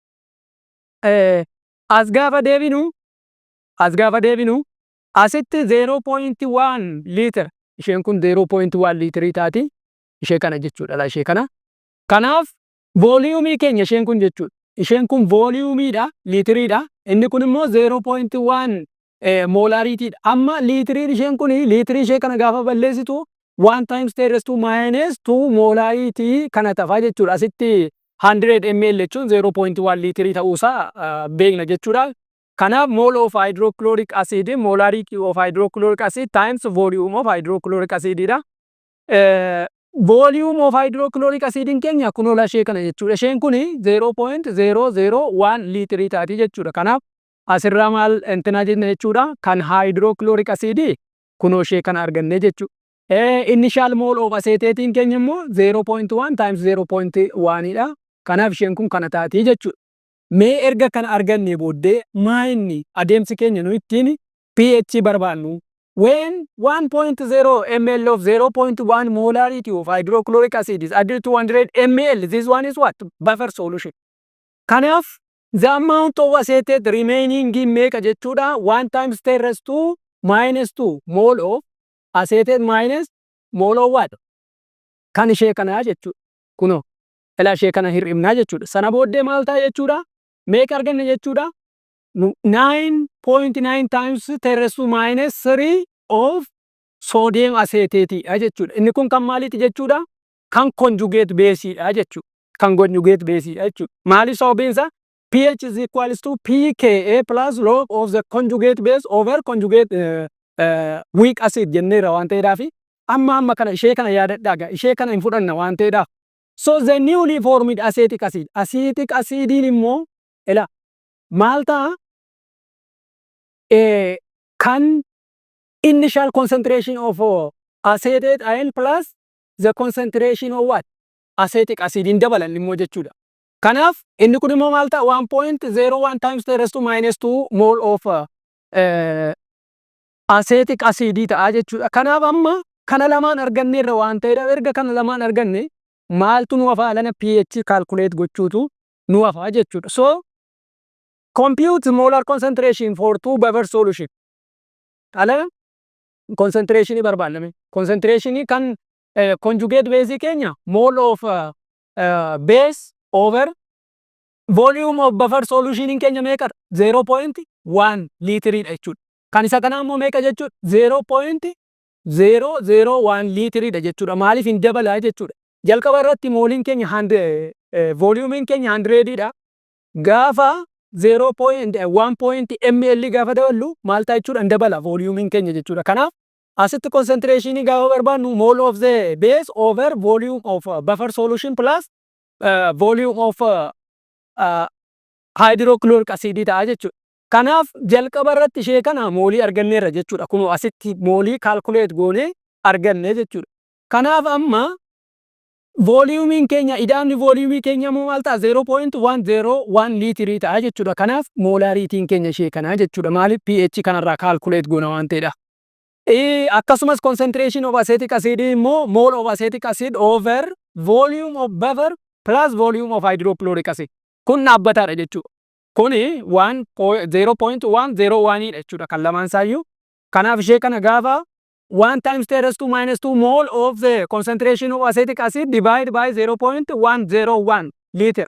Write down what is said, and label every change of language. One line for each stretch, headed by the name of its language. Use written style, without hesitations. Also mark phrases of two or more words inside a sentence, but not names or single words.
Oromo: As gaafa deebinu asitti 0.1 liitira isheen kun 0.1 liitirii taati ishee kana jechuudha ishee kana. Kanaaf volume keenya isheen kun jechuudha. Isheen kun volumeidha liitiriidha. Inni kun immoo 0.1 molarity dha. Amma liitiriin isheen kun liitirii ishee kana gaafa balleessitu
English: 1 times 10 raised to minus 2 molarity
Oromo: kana tafa jechuudha. Asitti 100 ml jechuun 0.1 liitirii ta'uusaa beekna jechuudha.
English: Kanaaf mole of hydrochloric acid molarity of hydrochloric acid times volume of hydrochloric acid dha. Volume of hydrochloric acid
Oromo: keenya kunoo ishee kana jechuudha. Isheen kun 0.001 liitirii taati jechuudha. Kanaaf asirraa maal intina jenna jechuudha? Kan
English: hydrochloric acid
Oromo: kunoo ishee kana arganne jechuudha.
English: Initial mole of acetate
Oromo: keenya immoo
English: 0.1 times 0.1 dha.
Oromo: Kanaaf isheen kun kana taati jechuudha. Mee erga kana arganne booddee maayinni adeemsi keenya nu ittiin pH barbaannu?
English: When 1.0 ml of 0.1 molarity of hydrochloric acid is added to 100 ml, this one is what? Buffer solution. Kanaaf the amount of acetate remaining
Oromo: meeqa jechuudha?
English: 1 times 10 raised to minus 2 mole of acetate minus mole of what?
Oromo: Kan ishee kana jechuudha. Kunoo ilaa ishee kana hir'ibnaa jechuudha. Sana booddee maal ta'a jechuudha? Meeqa arganne jechuudha?
English: 9.9 times 10 raised to minus 3 of sodium acetate jechuudha.
Oromo: Inni kun kan maaliiti jechuudha? Kan
English: conjugate base
Oromo: dha jechuudha. Kan
English: conjugate base
Oromo: jechuudha. Maali sababiinsa?
English: pH is equals to pKa plus log of the conjugate base over conjugate weak acid
Oromo: jenneera waan ta'eedhaaf amma kana ishee kana yaadadhaa ishee kana hin fudhanna waan ta'eedhaaf.
English: So the newly formed acetic acid
Oromo: immoo ela maal ta'a?
English: Kan initial concentration of acetate ion plus the concentration of what? Acetic acid
Oromo: in dabalan immoo jechuudha. Kanaaf inni kun immoo maal ta'a?
English: 1.01 times 10 raised to minus 2 mole of acetic acid
Oromo: ta'a jechuudha. Kanaaf amma kana lamaan arganneerra waan ta'eedhaaf erga kana lamaan arganne maaltu nu hafa alana
English: pH calculate
Oromo: gochuutu nu hafa jechuudha.
English: So compute molar concentration for 2 buffer solution.
Oromo: Alana concentration barbaadame.
English: Concentration kan conjugate base keenya mole of base over volume of buffer solution
Oromo: keenya meeqa 0.1 liitirii jechuudha. Kan isa kanaa immoo meeqa jechuudha 0.001 liitirii jechuudha. Maaliif hin dabalaa jechuudha. Jalqaba irratti mooliin keenya volume keenya 100 dha. Gaafa 0.1 ml gaafa daballu maal ta'a jechuudha hin dabala volume keenya jechuudha. Kanaaf asitti
English: concentration
Oromo: gaafa barbaadnu
English: mole of the base over volume of buffer solution plus volume of hydrochloric acid
Oromo: ta'a jechuudha. Kanaaf jalqaba irratti ishee kana moolii arganneerra jechuudha. Kun asitti moolii calculate goonee arganne jechuudha. Kanaaf amma volume keenya ida'amni volume keenya immoo maal ta'a 0.101 liitirii ta'a jechuudha. Kanaaf molariitiin keenya ishee kana jechuudha. Maaliif pH kanarraa calculate goona waan ta'edha.
English: Akkasumas concentration of acetic acid immoo mole of acetic acid over volume of buffer plus volume of hydrochloric acid.
Oromo: Kun dhaabbataadha jechuudha. Kuni 0.101 jechuudha kan lamaan isaayyuu. Kanaaf ishee kana gaafa
English: 1 times 10 raised to minus 2 mole of the concentration of acetic acid divided by 0.101 liter.